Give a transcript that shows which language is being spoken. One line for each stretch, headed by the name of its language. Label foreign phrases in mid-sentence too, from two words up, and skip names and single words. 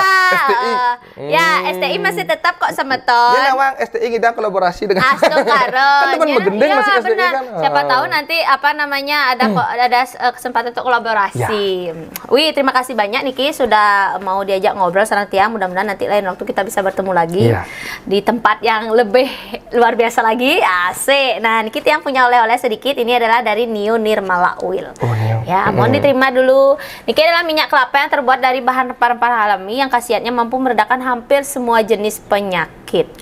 Indonesian: STI. Ya, STI masih tetap kok semeton. Ya nawang STI kita kolaborasi dengan
Balinese: Astung karo.
Indonesian: kan teman begendeng masih STI benar. kan. Siapa tahu nanti ada kesempatan untuk kolaborasi. Wih, terima kasih banyak Niki sudah mau diajak ngobrol
Balinese: sareng tiang.
Indonesian: Mudah-mudahan nanti lain waktu kita bisa bertemu lagi Iya. di tempat yang lebih luar biasa lagi. Asik. Nah,
Balinese: Niki tiang
Indonesian: punya oleh-oleh sedikit. Ini adalah dari Nio Nirmala Oil. Oh, Nio. Ya, mohon diterima dulu. Niki adalah minyak kelapa yang terbuat dari bahan rempah-rempah alami yang khasiatnya mampu meredakan hampir semua jenis penyakit.